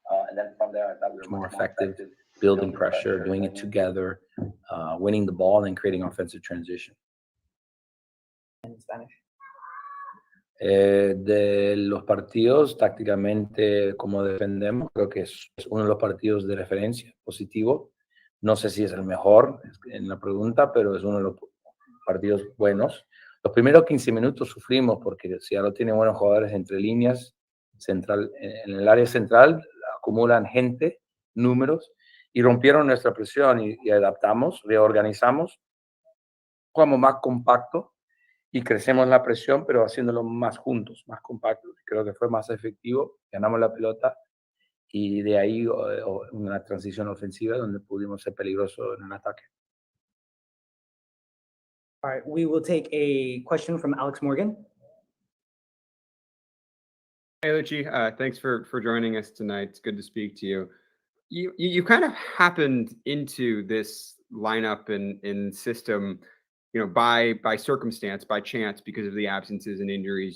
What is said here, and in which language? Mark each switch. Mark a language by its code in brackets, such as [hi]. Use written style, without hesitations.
[en] And then from there, I thought we were more effective, building pressure, doing it together, winning the ball, and creating offensive transition. In Spanish. [es] De los partidos, tácticamente, como defendemos, creo que es uno de los partidos de referencia positivo. No sé si es el mejor en la pregunta, pero es uno de los partidos buenos. Los primeros 15 minutos sufrimos porque Seattle tiene buenos jugadores entre líneas, central, en el área central, acumulan gente, números, y rompieron nuestra presión y adaptamos, reorganizamos, jugamos más compacto y crecemos la presión, pero haciéndolo más juntos, más compactos. Creo que fue más efectivo, ganamos la pelota y de ahí una transición ofensiva donde pudimos ser peligrosos en el ataque. [en] All right, we will take a question from Alex Morgan. Hey, Luchi. Thanks for joining us tonight. It's good to speak to you. You kind of happened into this lineup and system, by circumstance, by chance, because of the absences and injuries.